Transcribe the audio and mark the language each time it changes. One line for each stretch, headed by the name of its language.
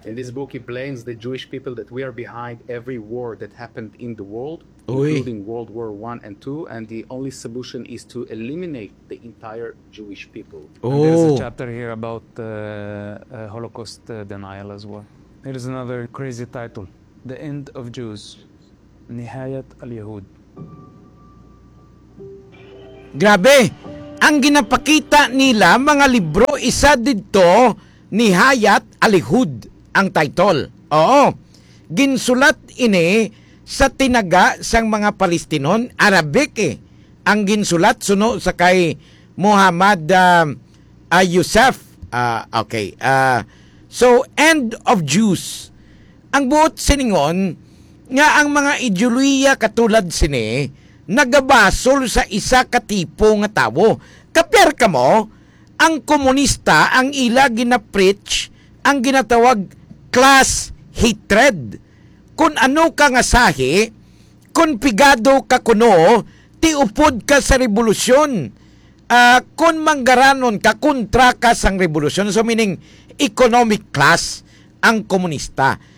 English: In this book, he blames the Jewish people that we are behind every war that happened in the world, including World War One and Two, and the only solution is to eliminate the entire Jewish people. Oh. There's a chapter here about Holocaust denial as well. There is another crazy title, The End of Jews, Nihayat al-Yahud.
Hiligaynon: Grabe! Ang ginapakita nila, mga libro, isa dito, Nihayat al-Yahud ang title. Oo. Ginsulat ini sa tinaga sang mga Palestinon, Arabic eh. Ang ginsulat suno sa kay Muhammad Yusuf. Okay. So End of Jews. Ang buot siningon nga ang mga ideolohiya katulad sini nagabasol sa isa ka tipo nga tawo. Kapier ka mo? Ang komunista ang ila gina-preach ang ginatawag class hatred. Kung ano ka nga sahi, kung pigado ka kuno, tiupod ka sa revolusyon. Kung manggaranon ka, kontra ka sang revolusyon. So meaning, economic class ang komunista.